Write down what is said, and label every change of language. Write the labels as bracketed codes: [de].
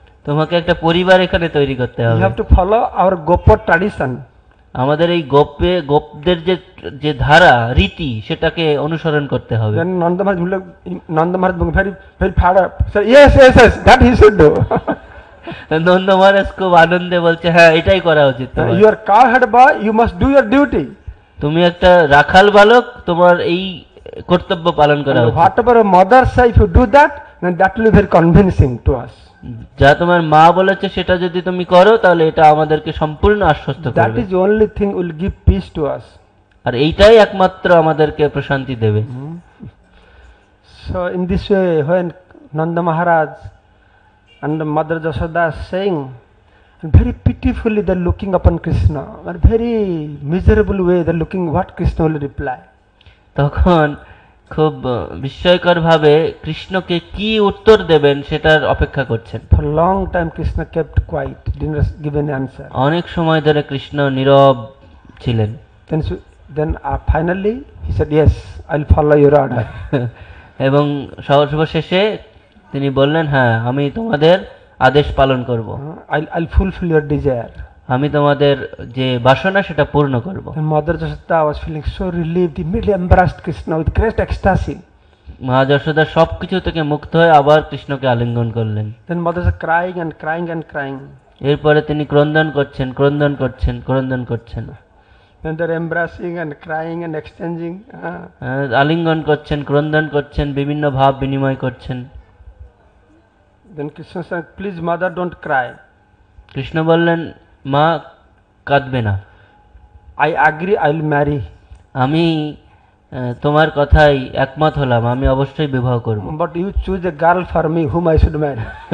[bn] তোমাকে একটা পরিবার এখানে তৈরি করতে হবে। [en] You have to follow our Gopa tradition. [bn] আমাদের এই গোপদের যে ধারা রীতি সেটাকে অনুসরণ করতে হবে। [en] Then Nanda Maharaj very very far up said, yes, yes, yes, that he should do. [bn] Nanda মহারাজ খুব আনন্দে বলছে, হ্যাঁ এটাই করা উচিত। [en] You are cowherd boy, you must do your duty. [bn] তুমি একটা রাখাল বালক, তোমার এই কর্তব্য পালন করা উচিত। [en] Whatever a mother say, if you do that, then that will be very convincing to us. [bn] যা তোমার মা বলেছে সেটা যদি তুমি করো, তাহলে এটা আমাদেরকে সম্পূর্ণ আশ্বস্ত করবে। [en] That is the only thing will give peace to us. [bn] আর এইটাই একমাত্র আমাদেরকে প্রশান্তি দেবে। [en] So in this way, when Nanda Maharaj and Mother Jashoda saying, very pitifully they are looking upon Krishna, a very miserable way they are looking what Krishna will reply. [bn] তখন খুব বিস্ময়কর ভাবে কৃষ্ণকে কি উত্তর দেবেন সেটার অপেক্ষা করছেন। [en] For a long time Krishna kept quiet, didn't give any answer. [bn] অনেক সময় ধরে কৃষ্ণ নীরব ছিলেন। [en] Then finally he said, yes, I'll follow your order. [bn] এবং সর্বশেষে তিনি বললেন, হ্যাঁ আমি তোমাদের আদেশ পালন করব। [en] I'll fulfill your desire. [bn] আমি তোমাদের যে বাসনা সেটা পূর্ণ করব। [en] And Mother Jashoda was feeling so relieved, immediately embraced Krishna with great ecstasy. [bn] মা যশোদা সবকিছু থেকে মুক্ত হয়ে আবার কৃষ্ণকে আলিঙ্গন করলেন। [en] Then Mother was crying and crying and crying. [bn] এরপরে তিনি ক্রন্দন করছেন, ক্রন্দন করছেন, ক্রন্দন করছেন। [en] And they're embracing and crying and exchanging. [bn] আলিঙ্গন করছেন, ক্রন্দন করছেন, বিভিন্ন ভাব বিনিময় করছেন। [en] Then Krishna said, please mother, don't cry. [bn] Krishna বললেন, মা কাঁদবে না, [en] I agree, I'll marry. [bn] আমি তোমার কথাই একমত হলাম, আমি অবশ্যই বিবাহ করব। [en] But you choose a girl for me whom I should marry.